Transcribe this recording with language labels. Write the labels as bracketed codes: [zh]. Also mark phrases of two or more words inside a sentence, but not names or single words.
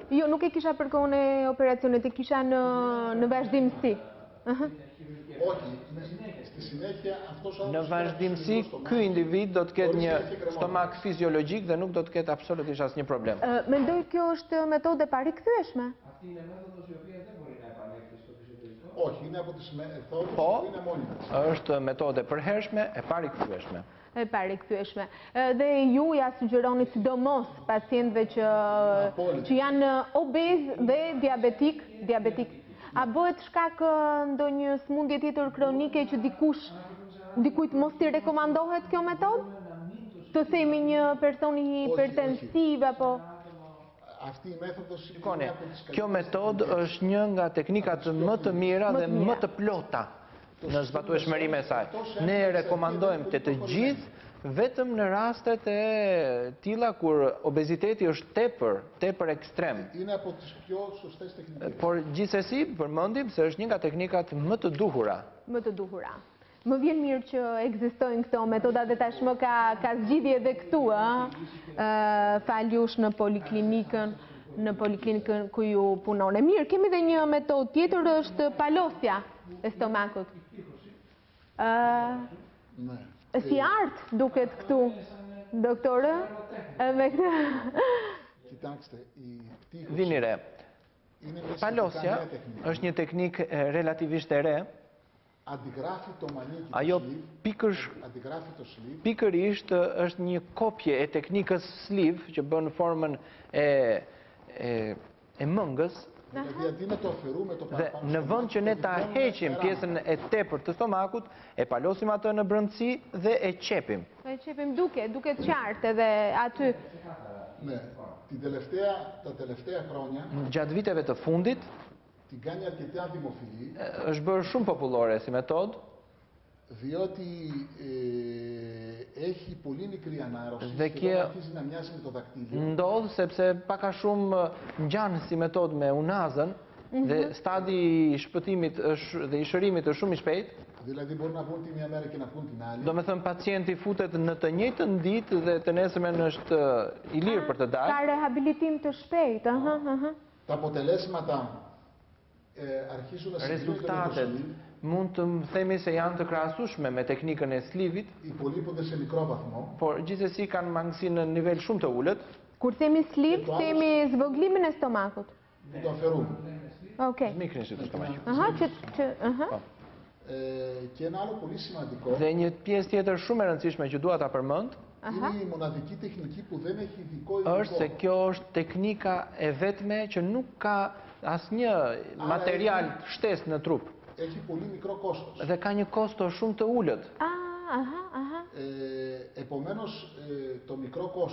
[sq] Jo, nuk e kisha për kohën e operacionit, e kisha në vazhdimsi. [el] όχι, στη συνέχεια αυτός ο [sq] Në [el] άνθρωπος [sq] vazhdimsi, ky individ do të ketë një stomak fiziologjik dhe nuk do të ketë absolutisht asnjë problem. Mendoj kjo është metodë e parikthyeeshme. [el] όχι, είναι από τις μεθόδους [sq] Po, [el] που είναι μόνιμες. [sq] është metode përhershme e parikthyeeshme. E parikthyeeshme. Dhe ju ja sugjeroni sidomos pacientëve që janë obez dhe diabetik. A bëhet shkak ndonjë smundje tjetër kronike që dikujt mos i rekomandohet kjo metodë? Të themi një person hipertensiv apo [el] Αυτή η μέθοδος είναι [sq] Shikoni, [el] μια από τις [sq] kjo metodë është një nga teknikat më të mira dhe më të plota në zbatueshmërinë e saj. Ne e rekomandojmë të gjithë vetëm në rastet e tilla kur obeziteti është tepër ekstrem. [el] είναι από τις πιο σωστές τεχνικές. [sq] Por gjithsesi përmendim se është një nga teknikat më të duhura. më të duhura. Më vjen mirë që ekzistojnë këto metoda dhe tashmë ka zgjidhje edhe këtu, faljush në poliklinikën ku ju punoni. Mirë, kemi edhe një metodë tjetër, është palosja e stomakut. [el] Ναι. [sq] Si art duket këtu, doktore? Me këtë. [el] Κοιτάξτε, η πτύχωση [sq] Vini re, [el] είναι μια [sq] palosja [el] σχετικά νέα τεχνική. [sq] është një teknikë relativisht e re. [el] Αντιγράφει το μανίκι [sq] Ajo [el] του sleeve, αντιγράφει το sleeve, [sq] pikërisht është një kopje e teknikës sleeve që bën formën e mëngës, [el] δηλαδή αντί να το αφαιρούμε το [sq] dhe [el] παραπάνω [sq] në vend që ne ta heqim pjesën e tepërt të stomakut, e palosim atë në brendësi dhe e qepim. E qepim duket qartë edhe aty. [el] Ναι. Τα τελευταία χρόνια [sq] Gjatë viteve të fundit [el] την κάνει αρκετά δημοφιλή, [sq] është bërë shumë popullore si metodë, [el] διότι έχει πολύ μικρή ανάρρωση [sq] Dhe [el] και [sq] kjo- [el] όταν αρχίζει να μοιάζει με το δακτύλιο, [sq] ndodh sepse pak a shumë ngjan si metodë me unazën dhe stadi i shpëtimit dhe i shërimit është shumë i shpejtë. [el] δηλαδή μπορεί να βγουν τη μία μέρα και να βγουν την άλλη. [sq] Do me thënë pacienti futet në të njëjtën ditë dhe të nesërmen është i lirë për të Ka dalë. rehabilitim të shpejtë. [el] Τα αποτελέσματα αρχίζουν να συγκρίνονται με το [sq] Rezultatet [el] sleeve, [sq] mund të themi se janë të krahasueshme me teknikën e slivit, [el] υπολείπονται σε μικρό βαθμό. [sq] por gjithsesi kanë mangësi në nivel shumë të ulët. Kur themi sleeve, themi zvoglimin e stomakut. [el] που το αφαιρούμε. [sq] Zmikrin si të stomaqit. [el] Και ένα άλλο πολύ σημαντικό [sq] Dhe një pjesë tjetër shumë e rëndësishme që dua ta përmend [el] είναι η μοναδική τεχνική που δεν έχει ειδικό [sq] është se kjo është teknika e vetme që nuk ka asnjë material shtesë në trup. [el] Έχει πολύ μικρό κόστος. [sq] Dhe ka një kosto shumë të ulët. [el] Επομένως, το μικρό κόστος,